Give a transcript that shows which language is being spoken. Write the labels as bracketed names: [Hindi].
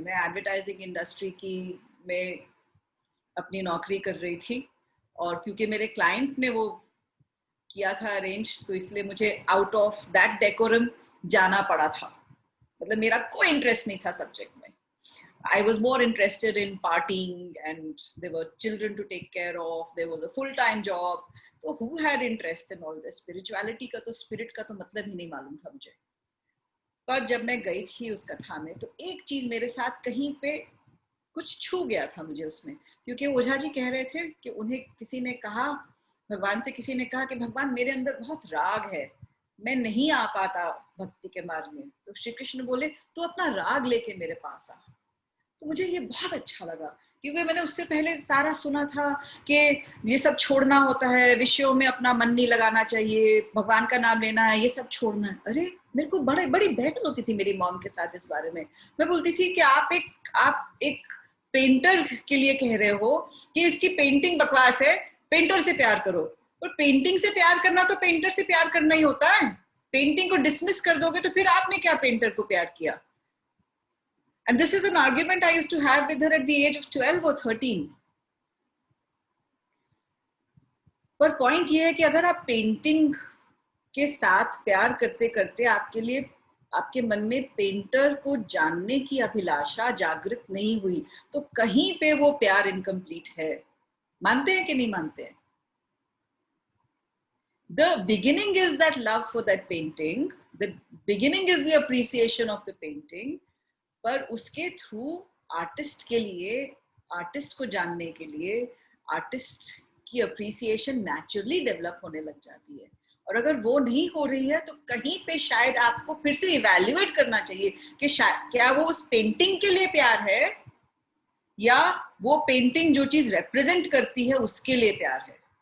[Hindi] मैं advertising industry की में अपनी नौकरी कर रही थी, और क्योंकि मेरे क्लाइंट ने वो किया था अरेंज, तो इसलिए मुझे आउट ऑफ दैट डेकोरम जाना पड़ा था। मतलब मेरा कोई इंटरेस्ट नहीं था सब्जेक्ट में। [English] I was more interested in partying, and there were children to take care of, there was a full-time job, so who had interest in all this? [Hindi] Spirituality का तो, spirit का तो मतलब ही नहीं मालूम था मुझे। पर जब मैं गई थी उस कथा में, तो एक चीज मेरे साथ कहीं पे कुछ छू गया था मुझे उसमें, क्योंकि ओझा जी कह रहे थे कि उन्हें किसी ने कहा, भगवान से किसी ने कहा कि भगवान मेरे अंदर बहुत राग है, मैं नहीं आ पाता भक्ति के मार्ग में। तो श्री कृष्ण बोले तू अपना राग लेके मेरे पास आ। तो मुझे ये बहुत अच्छा लगा, क्योंकि मैंने उससे पहले सारा सुना था कि ये सब छोड़ना होता है, विषयों में अपना मन नहीं लगाना चाहिए, भगवान का नाम लेना है, ये सब छोड़ना है। अरे मेरे को बड़ी बहस होती थी मेरी मॉम के साथ इस बारे में। मैं बोलती थी कि आप एक पेंटर के लिए कह रहे हो कि इसकी पेंटिंग बकवास है, पेंटर से प्यार करो। और पेंटिंग से प्यार करना तो पेंटर से प्यार करना ही होता है। पेंटिंग को डिसमिस कर दोगे तो फिर आपने क्या पेंटर को प्यार किया? [English] And this is an argument I used to have with her at the age of 12 or 13. [Hindi] पर पॉइंट ये है कि अगर आप पेंटिंग के साथ प्यार करते करते आपके लिए, आपके मन में पेंटर को जानने की अभिलाषा जागृत नहीं हुई, तो कहीं पे वो प्यार इनकम्प्लीट है। मानते हैं कि नहीं मानते हैं? [English] The beginning is that love for that painting. The beginning is the appreciation of the painting. [Hindi] पर उसके थ्रू आर्टिस्ट के लिए, आर्टिस्ट को जानने के लिए, आर्टिस्ट की अप्रिसिएशन नेचुरली डेवलप होने लग जाती है। और अगर वो नहीं हो रही है तो कहीं पे शायद आपको फिर से इवैल्यूएट करना चाहिए कि शायद क्या वो उस पेंटिंग के लिए प्यार है या वो पेंटिंग जो चीज रिप्रेजेंट करती है उसके लिए प्यार है।